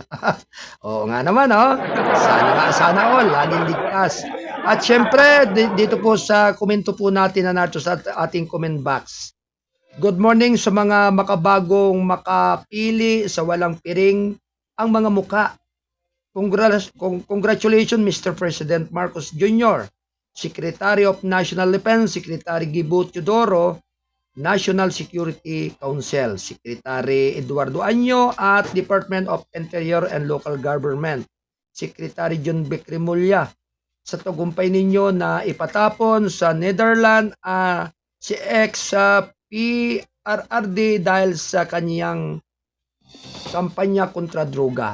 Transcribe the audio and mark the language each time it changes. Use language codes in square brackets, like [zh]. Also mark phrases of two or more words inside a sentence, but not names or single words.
[tl] Oo nga naman sana all, laging ligtas. At syempre, dito po sa komento po natin na nato sa ating [en] comment box. Good morning [tl] sa mga makabagong makapili sa walang piring ang mga muka. [en] Congratulations Mr. President Marcos Jr., Secretary of National Defense, Secretary Gibo Teodoro, National Security Council, Secretary Eduardo Año at Department of Interior and Local Government, [tl] Secretary John Becremulla, sa tagumpay ninyo na ipatapon sa Netherlands si PRRD dahil sa kanyang kampanya kontra droga.